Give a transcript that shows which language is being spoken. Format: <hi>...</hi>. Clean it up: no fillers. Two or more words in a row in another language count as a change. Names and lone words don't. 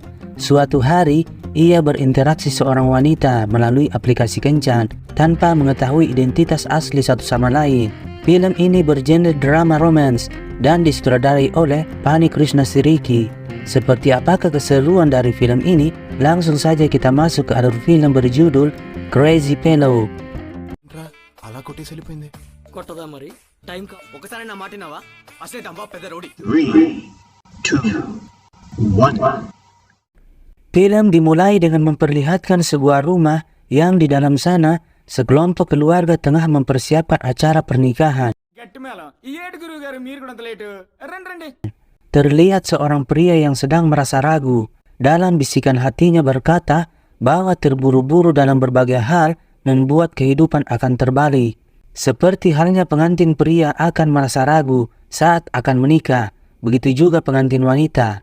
<id>Suatu hari, ia berinteraksi seorang wanita melalui aplikasi kencan tanpa mengetahui identitas asli satu sama lain. Film ini bergenre drama romance dan disutradarai oleh Pani Krishnasiriki. Seperti apakah keseruan dari film ini? Langsung saja kita masuk ke alur film berjudul Crazy Fellow.</id> <te>అలా కొట్టేసి వెళ్ళిపోయింది. కొట్టదా మరి టైం ఒకసారి నా మాటినావా అసలే దంబా పెద్ద రౌడీ. 3, 2, 1.</te> <id>Film dimulai dengan memperlihatkan sebuah rumah yang di dalam sana sekelompok keluarga tengah mempersiapkan acara pernikahan.</id> <te>గట్టి మేళం ఈ ఏడు గురువు గారు మీరు కూడా అంత లేటు రండి రండి.</te> <id>Terlihat seorang pria yang sedang merasa ragu. Dalam bisikan hatinya berkata bahwa terburu-buru dalam berbagai hal membuat kehidupan akan terbalik. Seperti halnya pengantin pria akan merasa ragu saat akan menikah, begitu juga pengantin wanita.</id>